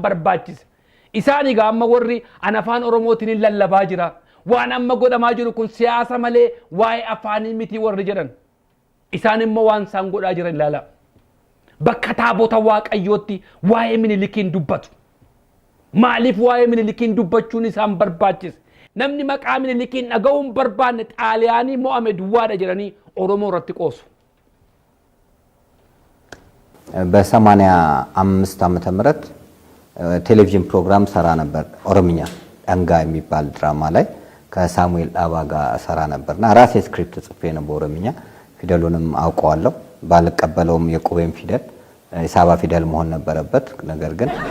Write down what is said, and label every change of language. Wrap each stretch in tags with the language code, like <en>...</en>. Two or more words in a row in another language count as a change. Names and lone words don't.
<om>barbaachise isaan egaa amma warri afaan Oromootiin lallabaa jira waan amma godhamaa jiru kun siyaasa malee waa'ee afaanii miti warri jedhan isaan immoo waan isaan godhaa jiran ilaala bakka taabota waaqayyootti waa'ee Minilikiin dubbatu maaliif waa'ee Minilikiin dubbachuun isaan barbaachise namni maqaa Minilikiin dhaga'uun barbaanne xaaliyaanii mo'ame duwwaadha jedhanii Oromoo irratti qoosu</om> <am>በ85 ዓመተ ምህረት ቴሌቪዥን ፕሮግራም ሰራ ነበር ኦሮምኛ አንጋ የሚባል ድራማ ላይ ከሳሙኤል ዳባ ጋር ሰራ ነበርና ራሴ ስክሪፕት ጽፌ ነው በኦሮምኛ ፊደሉንም አውቀዋለሁ ባልቀበለውም የቁቤም ፊደል የሳባ ፊደል መሆን ነበረበት ነገር ግን</am>